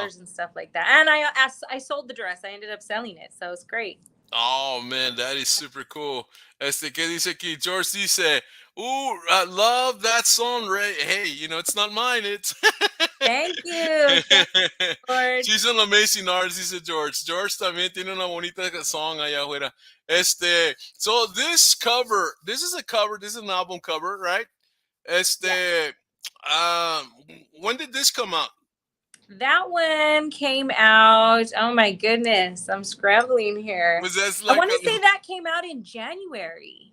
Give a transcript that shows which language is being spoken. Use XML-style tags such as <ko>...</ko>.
<en>colors and stuff like that. And I sold the dress. I ended up selling it, so it's great. Oh man, that is super cool.</en> <es>¿Qué dice aquí?</es> <en>George dice, ooh, I love that song, Ray. Hey, it's not mine, it's Thank you, thank you, George. She's an amazing artist, dice George.</en> <es>George también tiene una bonita song allá afuera.</es> <en>So this is a cover, this is an album cover, right? Yes, Um, when did this come out? that one came out. Oh my goodness, I'm scrambling here. Was that I like want to say that came out in January.</en>